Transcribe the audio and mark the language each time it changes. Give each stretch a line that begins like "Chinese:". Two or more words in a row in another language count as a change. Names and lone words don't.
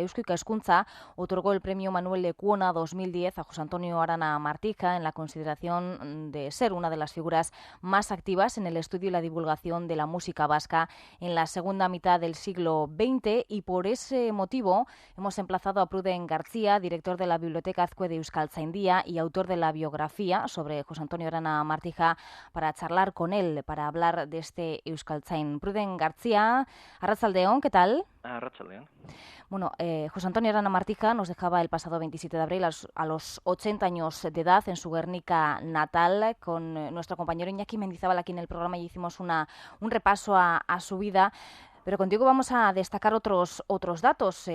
Spanish: Eusko Ikaskuntza otorgó el premio Manuel Lekuona 2010 a José Antonio Arana Martija en la consideración de ser una de las figuras más activas en el estudio y la divulgación de la música vasca en la segunda mitad del siglo XX, y por ese motivo hemos emplazado a Pruden García, director de la Biblioteca Azcue de Euskaltzaindia y autor de la biografía sobre José Antonio Arana Martija, para charlar con él, para hablar de este euskaltzain.
Basque: Pruden García, arratsaldeon,
Spanish: ¿qué tal?
Basque: Arratsaldeon.
Spanish: Bueno, José Antonio Arana Martija nos dejaba el pasado 27 de abril a los 80 años de edad en su Guernica natal. Con nuestro compañero Iñaki Mendizábal aquí en el programa y hicimos un repaso a su vida. Pero contigo vamos a destacar otros datos.